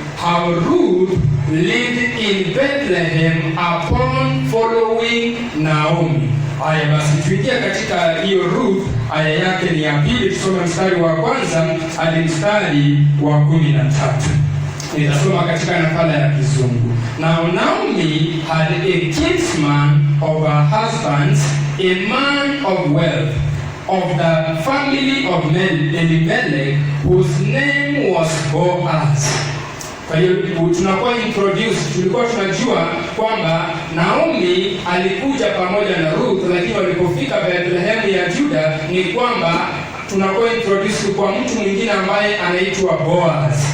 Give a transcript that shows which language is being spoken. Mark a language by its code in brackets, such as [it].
[en] How Ruth lived in Bethlehem upon following Naomi. [sw] Haya basi tuingia katika hiyo Ruth, aya yake ni ya 2, tusome mstari wa 1 hadi mstari wa 13. Nitasoma katika nakala ya Kizungu. [en] Now Naomi had a kinsman of her husband's, a man of wealth, of the family of Elimelech, whose name was Boaz. [sw] Kwa hiyo tunakuwa introduced, tulikuwa tunajua kwamba Naomi alikuja pamoja na Ruth, lakini walipofika Bethlehem ya Juda ni kwamba tunakuwa introduced kwa mtu mwingine ambaye anaitwa Boaz.